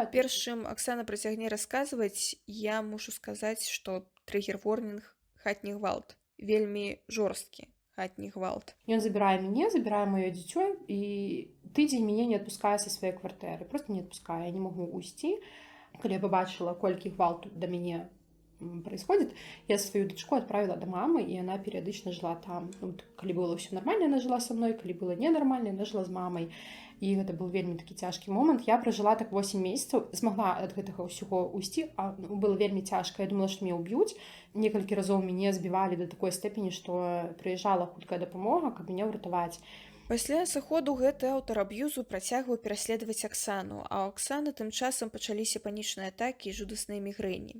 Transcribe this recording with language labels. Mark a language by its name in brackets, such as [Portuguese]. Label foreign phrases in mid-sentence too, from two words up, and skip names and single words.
[Belarusian] Перш чым Аксана працягне расказваць, я мушу сказаць, што трыгер-ворнінг хатні гвалт, вельмі жорсткі хатні гвалт. Ён забірае мяне, забірае маё дзіцё, і тыдзень мяне не адпускае са сваёй кватэры, просто не адпускае, я не магу уйсці. Калі я пабачыла, колькі гвалту да мяне [Russian] происходит, я свою дочку отправила до мамы, и она периодично жила там. Калі было все нормально, она жила со мной, калі было ненормально, она жила з мамай. [Belarusian] І гэта быў вельмі такі цяжкі момант. Я пражыла так 8 месяцаў, змагла ад гэтага ўсяго ўйсці, а было вельмі цяжка. Я думала, што мяне ўб'юць. Некалькі разоў мяне збівалі да такой степені, што прыязджала хуткая дапамога, каб мяне ўратаваць. Пасля сыходу гэты аўтар аб'юзу працягваў пераследаваць Аксану, а ў Аксаны тым часам пачаліся панічныя атакі і жудасныя мігрэні.